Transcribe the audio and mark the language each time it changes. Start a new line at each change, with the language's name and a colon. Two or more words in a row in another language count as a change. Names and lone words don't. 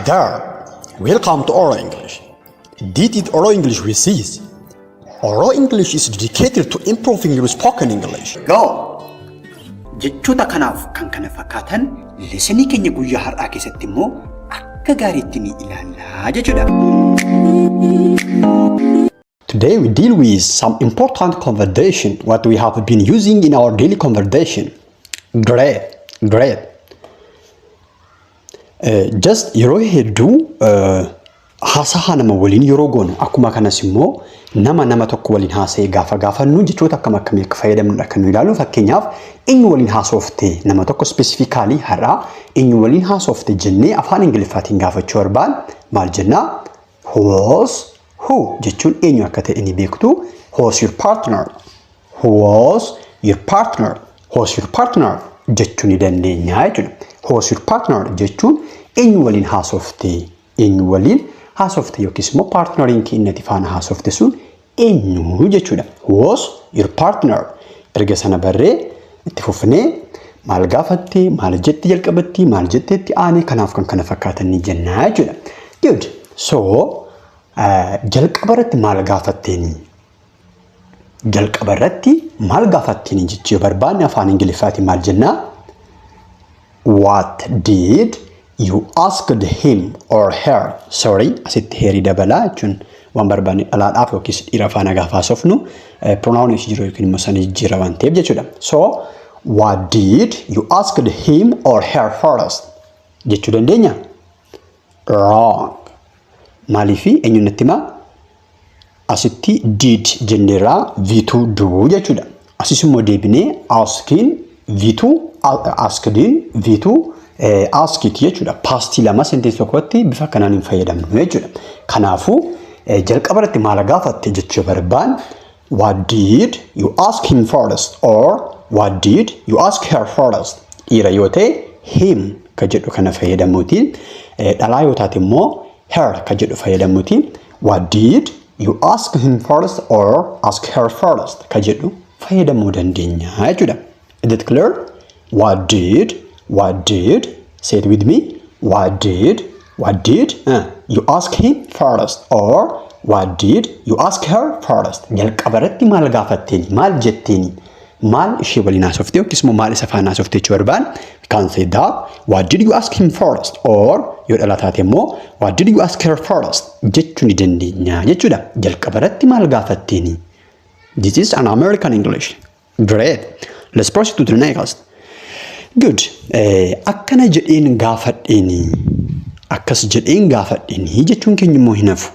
English: there, welcome to Oral English. This is Oral English with Sis. Oral English is dedicated to improving your spoken English. Go!
Oromo: Jechoota kanaaf kan kana fakkaatan leesonii keenya guyyaa har'aa keessatti immoo akka gaariitti ni ilaallaa jechuudha.
English: Today we deal with some important conversation what we have been using in our daily conversation. Great.
Oromo: Just yeroo hedduu haasaa nama waliin yeroo goonu akkuma kanas immoo nama tokko waliin haasa'ee gaafannu jechoota akkamii akka fayyadamnudha kan nu ilaalu. Fakkeenyaaf eenyu waliin haasofte nama tokko specifically har'a eenyu waliin haasofte jennee afaan Ingiliffaatiin gaafachuu barbaanne maal jennaa? Who jechuun eenyu akka ta'e ni beektu.
English: Who's your partner? Who's your partner
Oromo: jechuun ni dandeenya jechuudha.
English: Who's your partner
Oromo: jechuun eenyu waliin haasofte yookiis immoo partneriin keenya faana haasofte sun eenyu jechuudha.
English: Who's your partner?
Oromo: Erga sana barree itti fufnee maal gaafatte, maal jetti jalqabatti, maal jetteetti aanee kanaaf kan kana fakkaatan ni jennaa jechuudha. Good. So jalqabarratti maal gaafatteeni jechuu barbaanne afaan Ingiliffaatiin maal jennaa?
English: What did you ask him or her? Sorry,
Oromo: asitti heerii dabalaa jechuun waan barbaanne dhalaadhaaf yookiis dhiira faana gaafa haasofnu pronoun jiru yookiin immoo sana jijjiirra waan ta'eef jechuudha.
English: So, what did you ask him or her first?
Oromo: Jechuu dandeenya? Wrong. Maaliifi eenyu natti himaa? Asitti did jenneerraa V2 do jechuudha. Asis immoo deebinee asked V2 asked jechuudha. Past lama sentence tokkotti bifa kanaan hin fayyadamnu jechuudha. Kanaafuu jalqabarratti maal gaafatte jechuu barbaanne
English: what did you ask him first or what did you ask her first?
Oromo: Dhiira yoo ta'e him ka jedhu kana fayyadamuutiin, dhalaa yoo taate immoo her ka jedhu fayyadamuutiin
English: what did you ask him first or ask her first
Oromo: ka jedhu fayyadamuu dandeenya jechuudha.
English: Is it clear? What did, say it with me. What did you ask him first or what did you ask her first?
Oromo: Jalqabarratti maal gaafatteeni, maal jetteeni, maal ishee waliin haasofte yookiis immoo maal isa faana haasofte jechuu barbaanne kan
English: say that what did you ask him first or
Oromo: yoo dhala taate immoo
English: what did you ask her first
Oromo: jechuu ni dandeenya jechuudha. Jalqabarratti maal gaafatteeni.
English: This is an American English. Great. Let's proceed to the next. Good.
Oromo: Akkas jedheen gaafadheeni jechuun keenya immoo hin hafu.